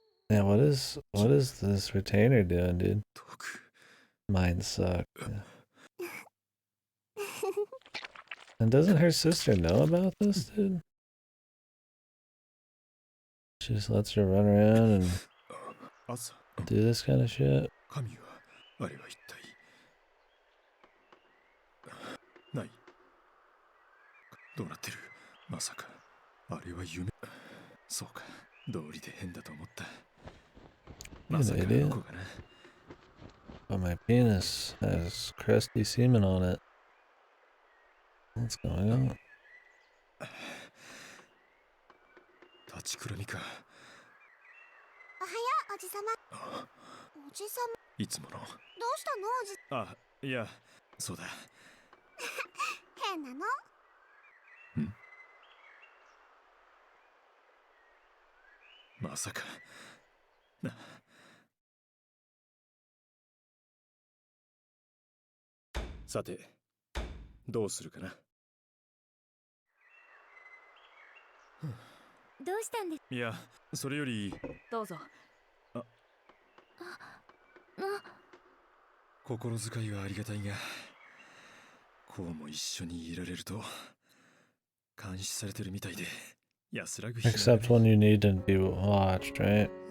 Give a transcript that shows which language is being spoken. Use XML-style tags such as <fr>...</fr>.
<en>Yeah, what is this retainer doing, dude? Mine suck. And doesn't her sister know about this, dude? She just lets her run around and do this kind of shit.</en> <ja>神はあれは一体ないどうなってるまさかあれは夢そうか道理で変だと思ったまさかあの子がな</ja> <en>But my penis has crusty semen on it. What's going on?</en> <ja>立ちくらみかおはようおじさま。おじさまいつものどうしたのおじ。あいやそうだ変なの。まさかなさてどうするかなどうしたんです？いやそれよりどうぞ。心遣いはありがたいがこうも一緒にいられると監視されてるみたいで安らぐ日</ja> <en>Except when you need to be watched, right?</en>